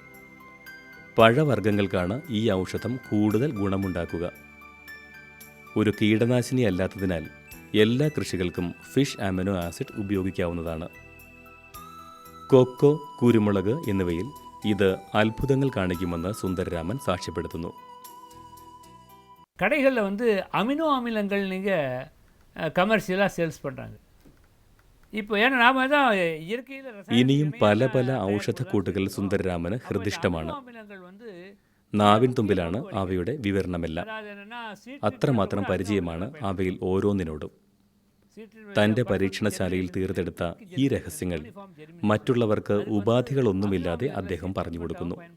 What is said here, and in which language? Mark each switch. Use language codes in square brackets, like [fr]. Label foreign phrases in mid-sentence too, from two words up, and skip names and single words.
[ml] പഴവർഗ്ഗങ്ങൾക്കാണ് ഈ ഔഷധം കൂടുതൽ ഗുണമുണ്ടാക്കുക. ഒരു കീടനാശിനി അല്ലാത്തതിനാൽ എല്ലാ കൃഷികൾക്കും ഫിഷ് അമിനോ ആസിഡ് ഉപയോഗിക്കാവുന്നതാണ്. കൊക്കോ, കുരുമുളക് എന്നിവയിൽ ഇത് അത്ഭുതങ്ങൾ കാണിക്കുമെന്ന് സുന്ദരരാമൻ സാക്ഷ്യപ്പെടുത്തുന്നു. [ta] கடைகளில் அமினோ அமிலங்கள் நீங்கள் கமர்ஷியலாக சேல்ஸ் பண்ணுறாங்க. இப்போ ஏன்னா நாம தான் இயற்கையில் [ml] ഇനിയും പല പല ഔഷധക്കൂട്ടുകൾ സുന്ദരരാമന് ഹൃദിഷ്ടമാണ്. നാവിൻ തുമ്പിലാണ് അവയുടെ വിവരണമെല്ലാം. അത്രമാത്രം പരിചയമാണ് അവയിൽ ഓരോന്നിനോടും. തൻ്റെ പരീക്ഷണശാലയിൽ തീർത്തെടുത്ത ഈ രഹസ്യങ്ങൾ മറ്റുള്ളവർക്ക് ഉപാധികളൊന്നുമില്ലാതെ അദ്ദേഹം പറഞ്ഞു കൊടുക്കുന്നു.